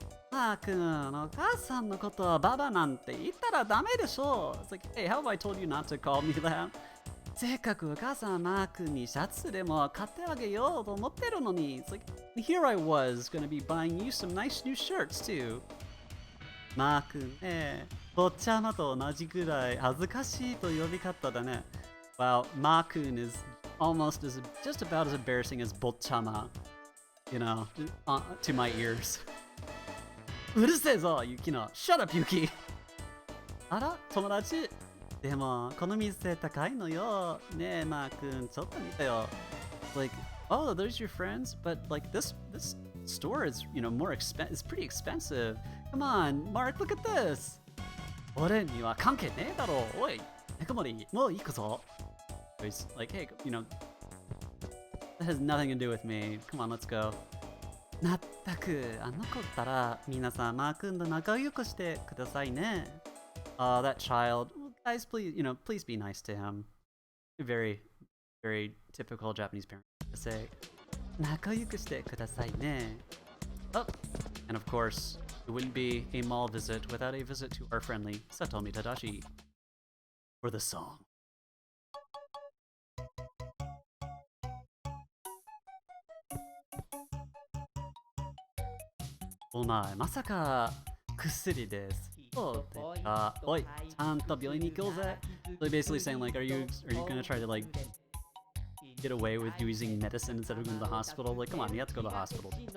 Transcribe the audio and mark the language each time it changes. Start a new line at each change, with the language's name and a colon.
Japanese: マー君、お母さんのことはババなんて言ったらダメでしょ。
English: It's like, hey, how have I told you not to call me that?
Japanese: せっかくお母さんはマー君にシャツでも買ってあげようと思ってるのに。
English: It's like, here I was gonna be buying you some nice new shirts too.
Japanese: マー君ね、坊ちゃまと同じぐらい恥ずかしいと呼び方だね。
English: Wow, マー君 is almost as just about as embarrassing as 坊ちゃま, you know, to my ears.
Japanese: うるせえぞ、ユキの。
English: Shut up,
Japanese: ユキ。あら、友達。でも、この店高いのよ。ねえ、マー君、ちょっと見てよ。
English: Like, oh, those your friends? But like this store is, you know, it's pretty expensive. Come on, Mark, look at this.
Japanese: 俺には関係ねえだろ。おい、猫森、もう行くぞ。
English: He's like, hey, you know, that has nothing to do with me. Come on, let's go.
Japanese: まったく、あの子ったら、皆さん、マー君と仲良くしてくださいね。
English: That child. Guys, please, you know, please be nice to him. Very, very typical Japanese parent to say.
Japanese: 仲良くしてくださいね。
English: Oh, and of course, it wouldn't be a mall visit without a visit to our friendly Satomi Tadashi. For the song.
Japanese: お前、まさか薬です。そうでか。おい、ちゃんと病院に行こうぜ。
English: So basically saying like, are you gonna try to like get away with using medicine instead of going to the hospital? Like, come on, you have to go to the hospital.